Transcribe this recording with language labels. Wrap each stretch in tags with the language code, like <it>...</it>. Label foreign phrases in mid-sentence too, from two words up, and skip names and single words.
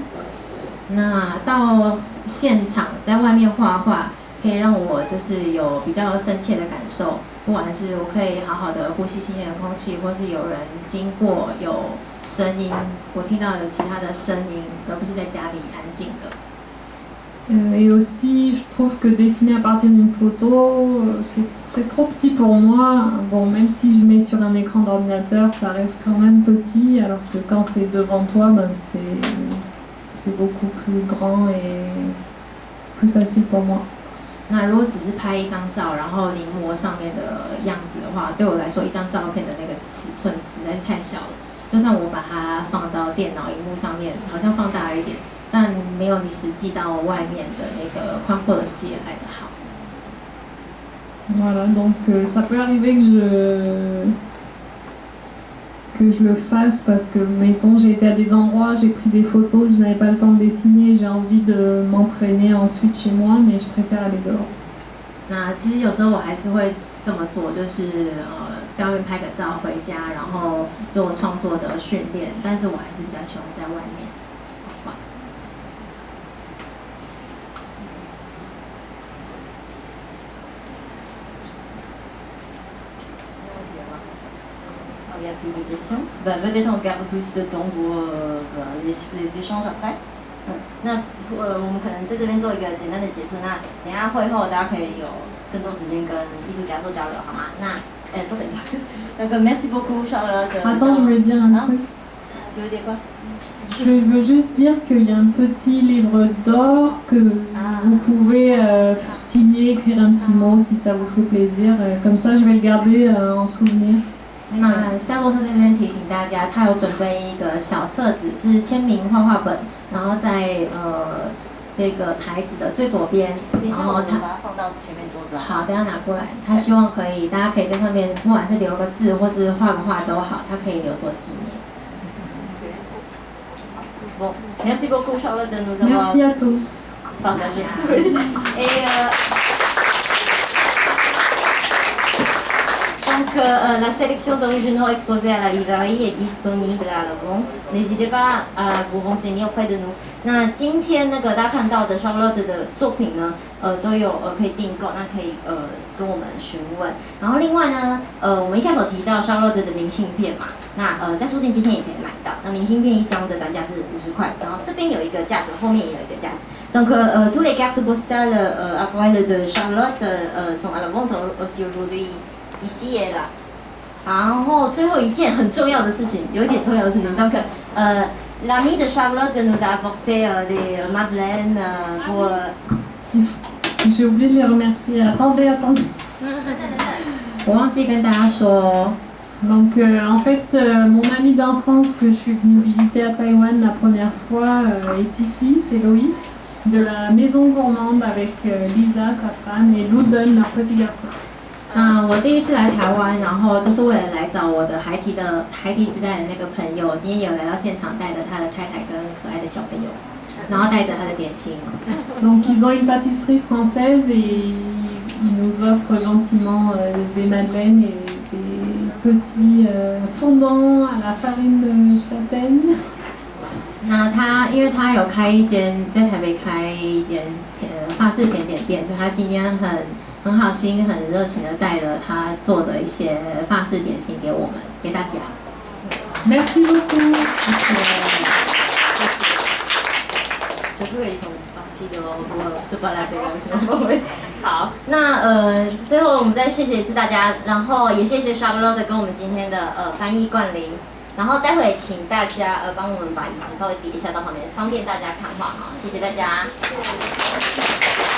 <zh>那到现场在外面画画，可以让我就是有比较深切的感受，不管是我可以好好的呼吸新鲜的空气，或是有人经过有声音，我听到有其他的声音，而不是在家里安静的。</zh> <fr>Et aussi, je trouve que dessiner à partir d'une photo, c'est trop petit pour moi. Bon, même si je mets sur un écran d'ordinateur, ça reste quand même petit, alors que quand c'est devant toi, ben c'est beaucoup plus grand et plus facile pour moi.</fr> <zh>那如果只是拍一张照，然后临摹上面的样子的话，对我来说，一张照片的那个尺寸实在是太小了。就算我把它放到电脑荧幕上面，好像放大了一点，但没有你实际到外面的那个宽阔的视野来得好。</zh> <fr>Voilà, donc ça peut arriver que je le fasse parce que, mettons, j'ai été à des endroits, j'ai pris des photos, je n'avais pas le temps de dessiner, j'ai envie de m'entraîner ensuite chez moi, mais je préfère aller dehors.</fr> <zh>那其实有时候我还是会这么做，就是在外面拍个照回家，然后做创作的训练，但是我还是比较喜欢在外面画画。</zh> <fr>Il n'y a plus de questions. Peut-être on garde plus de temps pour les échanges après.</fr> <zh>那我们可能在这边做一个简单的结束。那等一下会后大家可以有更多时间跟艺术家做交流，好吗？那稍等一下。</zh> <fr>Donc merci beaucoup Charlotte. Attends, je voulais dire un truc. Tu veux dire quoi? Je veux juste dire qu'il y a un petit livre d'or que vous pouvez signer, écrire un petit mot si ça vous fait plaisir. Comme ça, je vais le garder en souvenir.</fr> <zh>那夏洛特在这边提醒大家，他有准备一个小册子，是签名画画本，然后在这个台子的最左边，然后他把它放到前面桌子。好，等下拿过来。他希望可以，大家可以在上面，不管是留个字或是画个画都好，他可以留作纪念。</zh> <fr>Bon, merci beaucoup Charlotte de nous avoir Merci à tous. partagé. Donc la sélection d'originaux exposés à la librairie est disponible à la vente. N'hésitez pas à vous renseigner auprès de nous.</fr> <zh>那今天那个大家看到的 Charlotte 的作品呢，都有可以订购，那可以跟我们询问。然后另外呢，我们一开始有提到 Charlotte 的明信片嘛，那在书店今天也可以买到。那明信片一张的单价是50块，然后这边有一个架子，后面也有一个架子。</zh> <fr>Donc tous les cartes postales aquarelles de Charlotte sont à la vente aussi aujourd'hui ici et là.</fr> <zh>然后最后一件很重要的事情，有一点重要的事情。</zh> <fr>Donc l'ami de Charlotte nous a apporté des madeleines pour. J'ai oublié de les remercier. Attendez.</fr> <zh>我忘记跟大家说。</zh> <fr>Donc en fait, mon ami d'enfance que je suis venue visiter à Taïwan la première fois est ici, c'est Loïs, de la maison gourmande avec Lisa, sa femme, et Loudon, leur petit garçon.</fr> <zh>那我第一次来台湾，然后就是为了来找我的孩提时代的那个朋友，今天有来到现场，带着他的太太跟可爱的小朋友，然后带着他的点心。</zh> <fr>Donc ils ont une pâtisserie française et ils nous offrent gentiment des madeleines et des petits fondants à la farine de châtaigne.</fr> <zh>那他因为他有开一间在台北开一间法式甜点店，所以他今天很好心、很热情的带了他做的一些法式点心给我们，给大家。</zh> <fr>Merci beaucoup.</fr> <zh>好，那最后我们再谢谢一次大家，然后也谢谢 Charlotte 跟我们今天的翻译冠霖，然后待会请大家帮我们把椅子稍微叠一下到旁边，方便大家看画哈，谢谢大家。</zh>